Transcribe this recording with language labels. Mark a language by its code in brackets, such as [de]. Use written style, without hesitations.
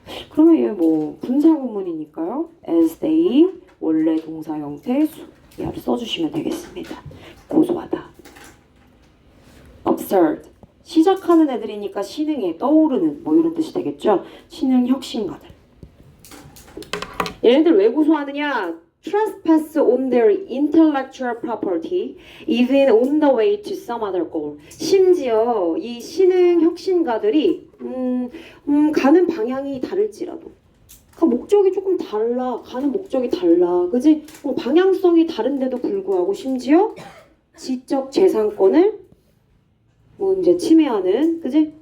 [ko] 그러면 얘 뭐 분사구문이니까요. [en] as they [ko] 원래 동사 형태 얘를 써주시면 되겠습니다. 고소하다. absurd 시작하는 애들이니까 신흥에 떠오르는 뭐 이런 뜻이 되겠죠. 신흥 혁신가들. 얘네들 왜 고소하느냐? [en] trespass on their intellectual property even on the way to some other goal. [ko] 심지어 이 신흥 혁신가들이 가는 방향이 다를지라도 목적이 조금 달라. 가는 목적이 달라. 그지? 방향성이 다른데도 불구하고 심지어 지적 재산권을 뭐 이제 침해하는, 그지?